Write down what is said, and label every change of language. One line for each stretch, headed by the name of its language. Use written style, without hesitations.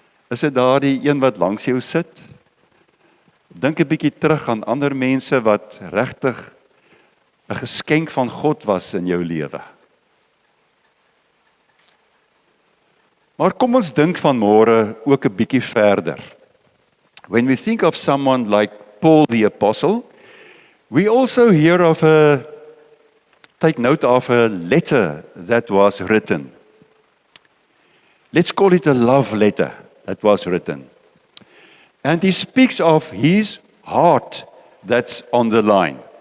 Afrikaans: Is dit daardie een wat langs jou sit? Dink 'n bietjie terug aan ander mense wat regtig 'n geskenk van God was in jou lewe. Maar kom ons dink vanmôre ook 'n bietjie verder.
English: When we think of someone like Paul the Apostle, we also hear of take note of a letter that was written. Let's call it a love letter that was written. And he speaks of his heart that's on the line.